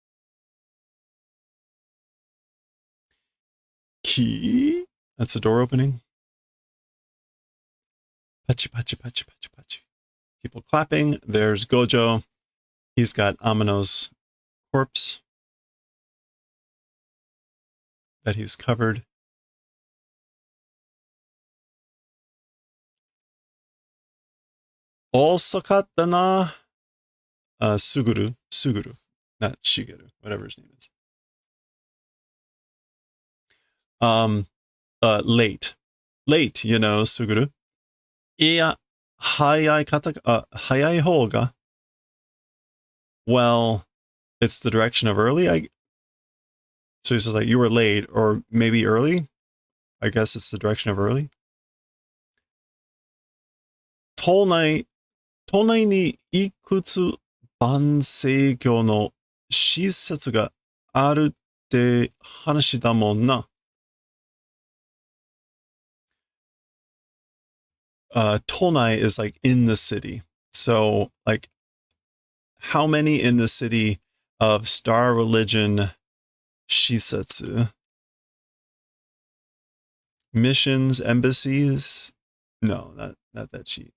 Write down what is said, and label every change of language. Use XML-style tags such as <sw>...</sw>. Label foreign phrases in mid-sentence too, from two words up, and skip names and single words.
<en>Key. That's a door opening.</en> <ja>パチ、パチ、パチ、パチ、パチ.</ja> <en>People clapping. There's Gojo. He's got Amano's corpse that he's covered.</en> <ja>遅かったな、傑,</ja> <en>not Shigeru, whatever his name is. Late, you know, Suguru.</en> <ja>いや、早い方が.</ja> <en>Well, it's the direction of early. So he says like you were late or maybe early. I guess it's the direction of early.</en> <ja>都内にいくつ盤星教の施設があるって話だもんな.</ja> <en>Tonai is like in the city. So like how many in the city of star religion shisetsu? Missions, embassies? No, not that she.</en>